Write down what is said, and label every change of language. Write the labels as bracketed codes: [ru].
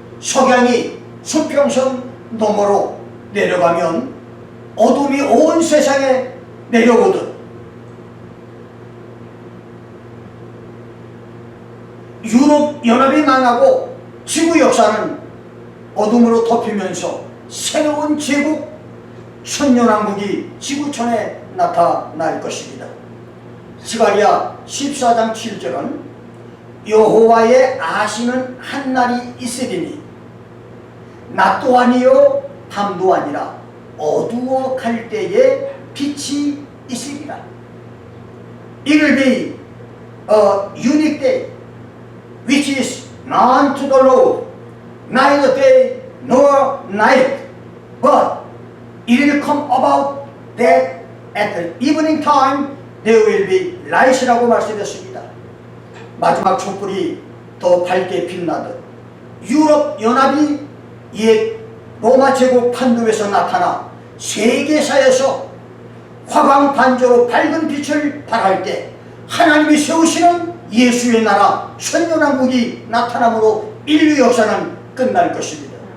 [ko] 석양이 수평선 너머로 내려가면 어둠이 온 세상에 내려오듯 유럽 연합이 망하고 지구 역사는 어둠으로 덮이면서 새로운 제국 천년왕국이 지구촌에 나타날 것입니다. 스가랴 14장 7절은 여호와의 아시는 한 날이 있으리니 낮도 아니요 밤도 아니라 어두워 갈 때에 빛이 있으리라. [en] It will be a unique day which is known to the Lord, neither day nor night, but it will come about that at the evening time there will be light [ko] 이라고 말씀했습니다. 마지막 촛불이 더 밝게 빛나듯 유럽 연합이 옛 로마 제국 판도에서 나타나 세계사에서 화광 반조로 밝은 빛을 발할 때 하나님이 세우시는 예수의 나라 천년왕국이 나타남으로 인류 역사는 끝날 것입니다.